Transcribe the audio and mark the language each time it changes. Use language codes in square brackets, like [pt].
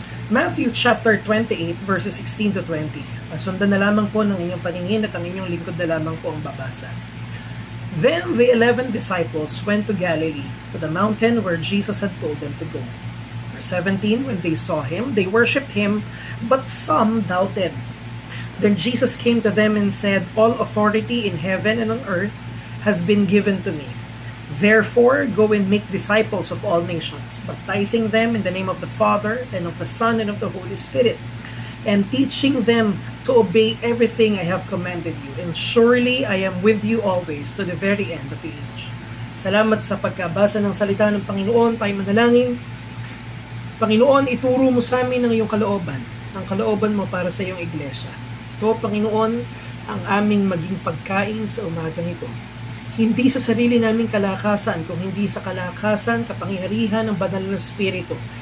[en] Matthew chapter 28 verses 16 to 20. [tl] Sundan na lamang po ng inyong paningin at ang inyong lingkod na lamang po ang babasa. [en] Then the 11 disciples went to Galilee, to the mountain where Jesus had told them to go. Verse 17, when they saw him, they worshipped him, but some doubted. Then Jesus came to them and said, all authority in heaven and on earth has been given to me. Therefore, go and make disciples of all nations, baptizing them in the name of the Father, and of the Son, and of the Holy Spirit, and teaching them to obey everything I have commanded you. And surely I am with you always to the very end of the age. [tl] Salamat sa pagkabasa ng salita ng Panginoon. Tayo manalangin. Panginoon, ituro mo sa amin ang iyong kalooban, ang kalooban mo para sa iyong iglesia. Ito, Panginoon, ang aming maging pagkain sa umagang ito. Hindi sa sarili naming kalakasan, kung hindi sa kalakasan, kapangyarihan ng banal na Espiritu